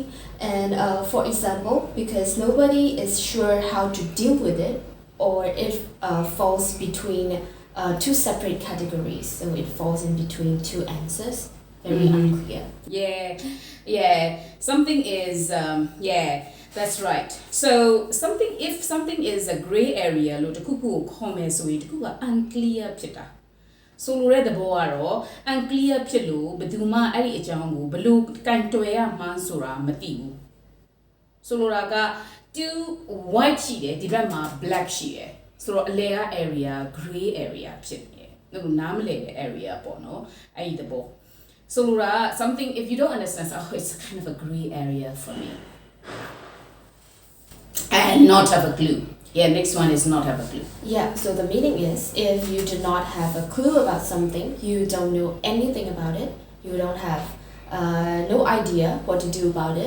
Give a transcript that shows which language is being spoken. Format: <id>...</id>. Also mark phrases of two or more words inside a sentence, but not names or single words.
<en>And for example, because nobody is sure how to deal with it, or it falls between two separate categories, so it falls in between two answers. Very unclear. Yeah. Something is that's right. So if something is a gray area</en> <my>လို့တခုခုကိုခေါ်မယ်ဆိုရင်တခုက unclear ဖြစ်တာဆိုလိုတဲ့သဘောကတော့ unclear ဖြစ်လို့ဘယ်သူမှအဲ့ဒီအကြောင်းကိုဘယ်လိုကင်တွယ်ရမှန်းဆိုတာမသိဘူးဆိုလိုတာက</my> <en>two white</en> <my>ရှိတယ်ဒီဘက်မှာ black ရှိတယ်ဆိုတော့အလယ်က area</my> <en>gray area</en> <my>ဖြစ်နေတယ်အခုနားမလည်တဲ့ area ပေါ့နော်အဲ့ဒီသဘောဆိုလိုတာ</my> <en>something if you don't understand it's kind of a gray area for me and not have a clue. Yeah, next one is not have a clue. Yeah, so the meaning is if you do not have a clue about something, you don't know anything about it, you don't have no idea what to do about it.</en>